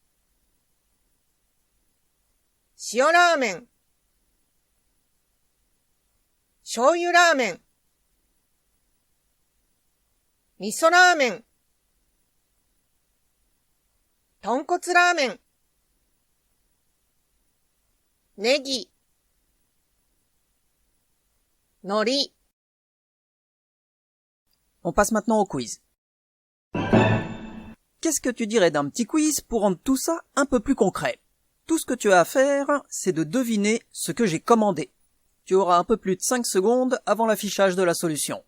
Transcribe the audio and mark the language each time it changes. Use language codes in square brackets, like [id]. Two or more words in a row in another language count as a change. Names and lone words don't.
[ja] 塩ラーメン、醤油ラーメン、味噌ラーメン、豚骨ラーメン、ネギ、海苔。 [fr] On passe maintenant au quiz. Qu'est-ce que tu dirais d'un petit quiz pour rendre tout ça un peu plus concret? Tout ce que tu as à faire, c'est de deviner ce que j'ai commandé. Tu auras un peu plus de 5 secondes avant l'affichage de la solution.